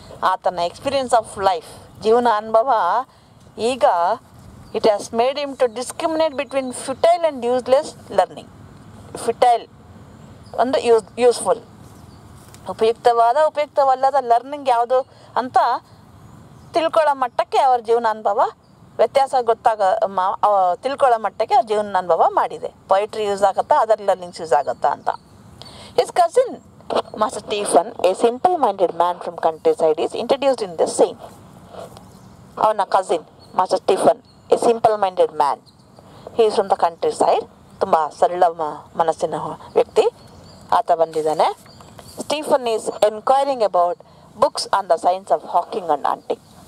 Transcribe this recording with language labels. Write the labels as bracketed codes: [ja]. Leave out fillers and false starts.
[en] ಆತನ experience of life, [kn] ಜೀವನ ಅನುಭವ ಈಗ [en] It has made him to discriminate between futile and useless learning. Futile ಅಂದರೆ useful, [kn] ಉಪಯುಕ್ತವಾದ ಉಪಯುಕ್ತವಲ್ಲದ ಲರ್ನಿಂಗ್ ಯಾವುದು ಅಂತ ತಿಳ್ಕೊಳ್ಳೋ ಮಟ್ಟಕ್ಕೆ ಅವ್ರ ಜೀವನಾನುಭವ ವ್ಯತ್ಯಾಸ ತಿಳ್ಕೊಳ್ಳೋ ಮಟ್ಟಕ್ಕೆ ಅವ್ರ ಜೀವನಾನುಭವ ಮಾಡಿದೆ. ಪೊಯಿಟ್ರಿ ಯೂಸ್ ಆಗುತ್ತಾ, ಅದರ್ ಲರ್ನಿಂಗ್ಸ್ ಯೂಸ್ ಆಗುತ್ತಾ ಅಂತ. [en] His cousin, Master Stephen, a simple-minded man from countryside, is introduced in this scene. ಅವನ cousin master Stephen, a simple minded man. He is from the countryside. [kn] ತುಂಬ ಸರಳ ಮನಸ್ಸಿನ ವ್ಯಕ್ತಿ ಆತ ಬಂದಿದ್ದಾನೆ. [en] Stephen is enquiring about books on the science of hawking and hunting.